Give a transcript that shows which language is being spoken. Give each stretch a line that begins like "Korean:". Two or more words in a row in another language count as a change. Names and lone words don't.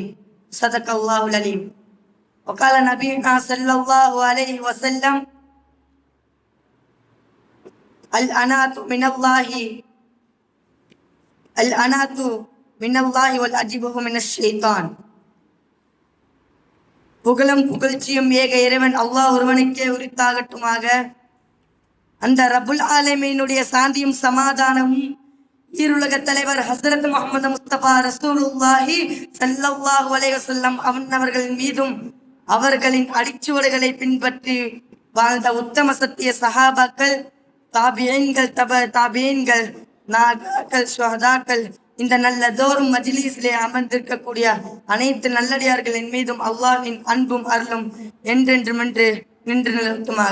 Arabic: صدق الله العليم. وقال نبينا صلى الله عليه وسلم: الأنات من الله والعجب من الشيطان.
Tamil: புகழும் புகழ்ச்சியும் ஏக இறைவன் அல்லாஹ் ஒருவனுக்கே உரித்தாகட்டுமாக. அந்த ரப்புல் ஆலமீனுடைய சாந்தியும் சமாதானமும் ஈருலக தலைவர் ஹஸ்ரத் முஹம்மது முஸ்தபா
Arabic: رسول الله صلى الله عليه وسلم
Tamil: அவர்களின் மீதும் அவர்களின் அடிச்சுவடுகளை பின்பற்றி வாழ்ந்த உத்தம சத்திய சஹாபாக்கள், தாபியீன்கள், தாபியீன்கள், நாதாக்கள், ஷுஹதாக்கள், இந்த நல்ல தோறும் மஜ்லிஸிலே அமர்ந்திருக்கக்கூடிய அனைத்து நல்லடியார்களின் மீதும் அல்லாஹ்வின் அன்பும் அருளும் என்றென்றுமென்று நின்று நிறுத்துமாக.